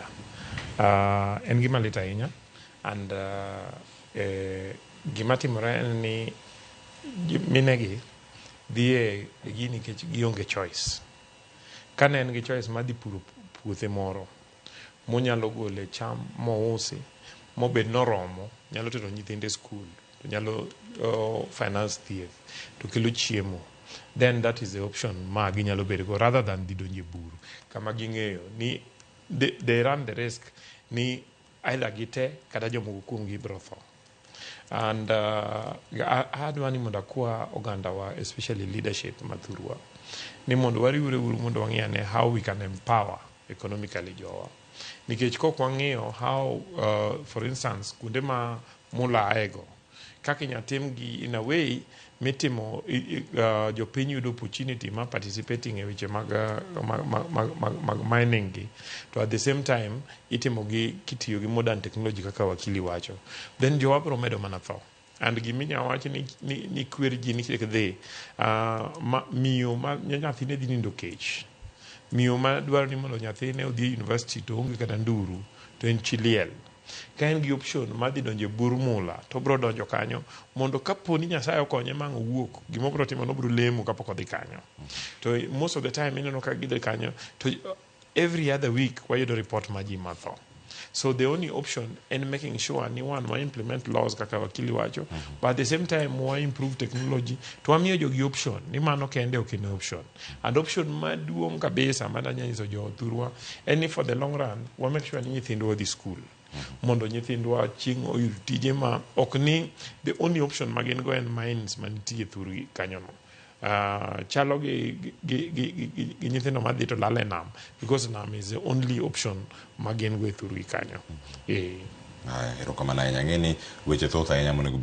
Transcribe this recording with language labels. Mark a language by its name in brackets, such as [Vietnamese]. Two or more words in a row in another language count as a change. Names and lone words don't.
[Luo (Kenya and Tanzania)] En gima lit ahinya, and gima timore en ni minegi dhie gini nikech gionge choice. Kane en gi choice madhi puro puothe moro monyalo gole cham mousi mobed noromo, nyalo tero nyithinde skul, to nyalo finance thieth, to kelo chiemo, [English] then that is the option [Luo (Kenya and Tanzania)] ma ginyalo bedo go [English] rather than [Luo (Kenya and Tanzania)] dhi donje buru kama ging'eyo ni [English] they run the risk [Luo (Kenya and Tanzania)] ni either gite kata jomoko kuomgi biro tho. And adwa ni mondo akwa oganda wa, especially leadership mathurwa, ni mondo wariwre uru mondo wang'iyane [English] how we can empower economically [Luo (Kenya and Tanzania)] jowa. Nikech kok wang'iyo how [English] for instance [Luo (Kenya and Tanzania)] kuonde ma mula aego kaka inyatim gi [English] in a way [Luo (Kenya and Tanzania)] mitimo jopiny yudo opportunity ma participating e weche mag mining gi, to [English] at the same time [Luo (Kenya and Tanzania)] itimo gi kitiyo gi [English] modern technology [Luo (Kenya and Tanzania)] kaka wakili wacho, then jowa biro medo mana tho. And giminya wacho ni kwer ji nikech dhi miyo ma nyathine dhi nindo kech, miyo ma dwaro ni mondo nyathine odhi university to onge kata nduru, to en chiliel. Ka en gi option madhi donje bur mula, to bro donjo kanyo mondo kapo ni Nyasaye okonye mang' owuok, gimo bro timo no bro lemo kapok odhi kanyo. To [English] most of the time [Luo (Kenya and Tanzania)] ineno ka gidhi kanyo to [English] every other week [Luo (Kenya and Tanzania)] wayudo report ma ji matho. [English] So the only option in making sure [Luo (Kenya and Tanzania)] ni one wa [English] implement laws [Luo (Kenya and Tanzania)] kaka wakili wacho, [English] but at the same time wa improve technology [Luo (Kenya and Tanzania)] to wamiyo jogi [English] option [Luo (Kenya and Tanzania)] ni mano kende okene [English] option. [Luo (Kenya and Tanzania)] And option maduong' kabisa madanya nyiso jo thurwa en ni [English] for the long run [Luo (Kenya and Tanzania)] wa [English] make sure [Luo (Kenya and Tanzania)] ni nyithindwa dhi school, mondo nyithindwa chieng' oyud tije ma ok ni [English] the only option [Luo (Kenya and Tanzania)] ma gin go en mines manitie thurgi kanyo no. Chalo gi nyithindo madhi to lale nam, because nam [English] is the only option [Luo (Kenya and Tanzania)] ma gin go thurgi kanyo. Erokamano ahinya, ng'eni weche thoth ahinya monego